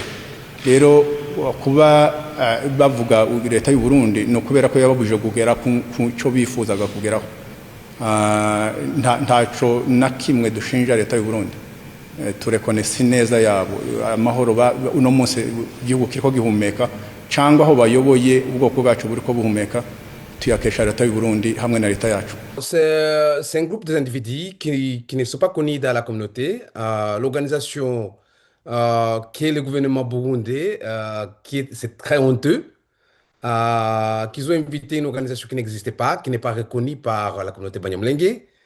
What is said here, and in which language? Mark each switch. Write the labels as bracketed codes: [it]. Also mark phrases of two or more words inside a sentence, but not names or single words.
[rn] Rero kuba bavuga leta y'u Burundi no kubera ko yababuje kugera ku cyo bifuzaga kugeraho. Ntaco na kimwe dushinja leta y'u Burundi. Turekonesi neza yabo amahoro uno munsi igihugu kiriko gihumeka cyangwa aho bayoboye ubwoko bwacu buriko buhumeka tuyakesha leta y'u Burundi hamwe na leta yacu. [fr] C'est un groupe d'individus qui ne sont pas connus dans la communauté. L'organisation qui est le gouvernement burundais, c'est très honteux, qu'ils ont invité une organisation qui n'existait pas, qui n'est pas reconnue par la communauté Banyamulenge.